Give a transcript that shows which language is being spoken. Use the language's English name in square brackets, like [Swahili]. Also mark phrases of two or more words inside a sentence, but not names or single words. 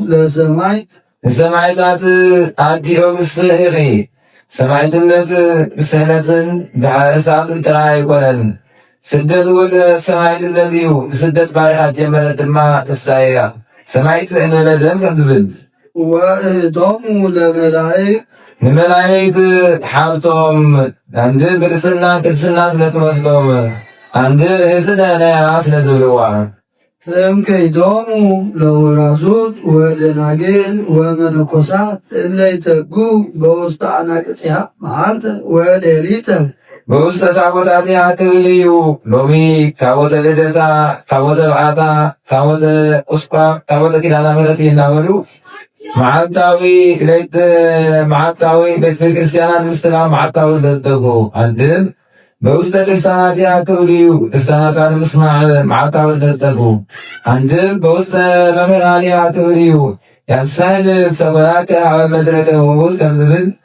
[Tigrinya] ንሰማዕታት አዲኦም ንስኺኺ። ሰማዕትነት ብስሕነትን ብእሳትን ጥራሕ ኣይኮነን፣ ስደት እውን ሰማዕትነት እዩ። ስደት ባሪኻት ጀመረት ድማ ንሳ እያ። ሰማዕቲ እንበለ ደም ከም ዝብል [Geez] ወእቶሙ ለመላእክት [Tigrinya] ንመላእክት ሓብቶም አንድን ቅድስና ስለትመስሎም አንድን እህትነ ነያ ስለ ዝብልዋ [Geez] ትምክህቶሙ ለወራዙት ወደናግል ወመነኮሳት እለ ይተጉ በውስተ አናቅጽያ መዓልተ ወሌሊተ [Tigrinya] በውስተ ታቦታትያ ትብል እዩ። ሎሚ ታቦተ ልደታ፣ ታቦተ በዓታ፣ ታቦተ ቁስቋም፣ ታቦተ ኪዳነ ምሕረት እናበሉ መዓልታዊ ቤተ ክርስቲያናት ምስትላም መዓልታዊ ስለዝተጉ አንድም በውስተ ድርሳናትያ ክብል እዩ። ድርሳናታን ምስማዕ መዓልታዊ ስለዝተጉ አንድም በውስተ መምህራንያ ክብል እዩ። ያንሳይል ሰበናከ ሀበ መድረከ ውል ከም ዝብል